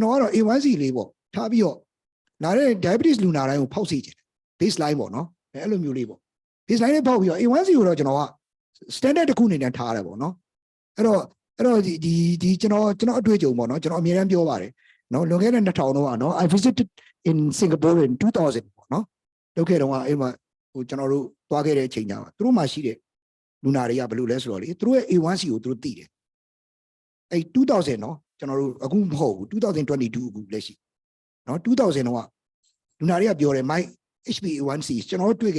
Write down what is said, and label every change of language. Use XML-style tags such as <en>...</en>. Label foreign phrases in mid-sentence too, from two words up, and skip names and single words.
<my>တော်ကတော့ A1C လေးပေါ့ထားပြီးတော့လာတဲ့ diabetes လူနာတိုင်းကိုဖောက်စေချင်တယ် baseline ပေါ့နော်အဲ့လိုမျိုးလေးပေါ့ baseline လေးဖောက်ပြီးတော့ A1C ကိုတော့ကျွန်တော်က standard တစ်ခုအနေနဲ့ထားရတယ်ပေါ့နော်အဲ့တော့ဒီကျွန်တော်အတွေ့အကြုံပေါ့နော်ကျွန်တော်အမြဲတမ်းပြောပါတယ်နော်လွန်ခဲ့တဲ့2000တော့ကနော်</my> <en>I visited in Singapore in 2000</en> <my>ပေါ့နော်လုပ်ခဲ့တော့အဲ့ မှာဟိုကျွန်တော်တို့သွားခဲ့တဲ့အချိန်ကျတော့သူတို့မှရှိတဲ့လူနာတွေကဘယ်လိုလဲဆိုတော့လေသူတို့ရဲ့ A1C ကိုသူတို့သိတယ်အဲ့2000နော်ကျွန်တော်တို့အခုမဟုတ်ဘူး2022အခုလက်ရှိနော်2000တော့ကလူနာတွေကပြောတယ်</my> <en>my HbA1c</en> <my>ကျွန်တော်တို့တွေ့ခဲ့</my>